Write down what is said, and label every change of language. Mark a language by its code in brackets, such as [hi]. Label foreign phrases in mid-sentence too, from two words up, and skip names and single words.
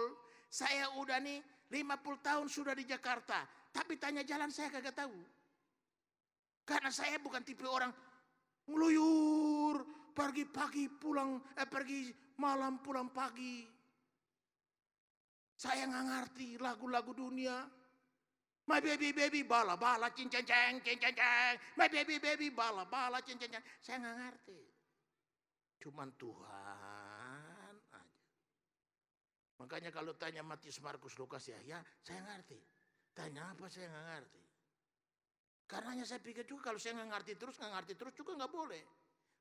[id] Saya udah nih 50 tahun sudah di Jakarta. Tapi tanya jalan saya kagak tahu. Karena saya bukan tipe orang ngeluyur, pergi pagi pulang, pergi malam pulang pagi. Saya nggak ngerti lagu-lagu dunia. My baby baby bala bala cing cing cing cing cing cing. My baby baby bala bala cing cing cing. Saya nggak ngerti. Cuman Tuhan aja. Makanya kalau tanya Matius, Markus, Lukas ya saya ngerti. Tanya apa saya nggak ngerti. Karenanya saya pikir juga kalau saya nggak ngerti terus juga nggak boleh.